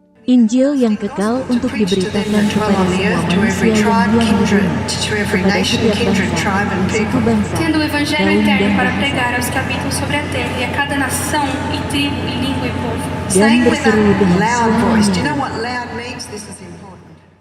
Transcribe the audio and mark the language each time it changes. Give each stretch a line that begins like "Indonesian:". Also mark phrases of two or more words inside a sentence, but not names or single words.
Indonesian: Injil yang kekal untuk diberitakan kepada semua manusia yang Dia mengutus, kepada setiap bangsa, suku bangsa,
Portuguese: tendo o evangelho
Indonesian: kaum
Portuguese: eterno
Indonesian: dan
Portuguese: para
Indonesian: bangsa.
Portuguese: pregar aos que habitam sobre a terra e a cada nação e tribo e língua e povo.
Indonesian: Dan berseru dengan
English: Loud
Indonesian: suara
English: voice. Do you know
Indonesian: nyaring.
English: what loud means? This is important.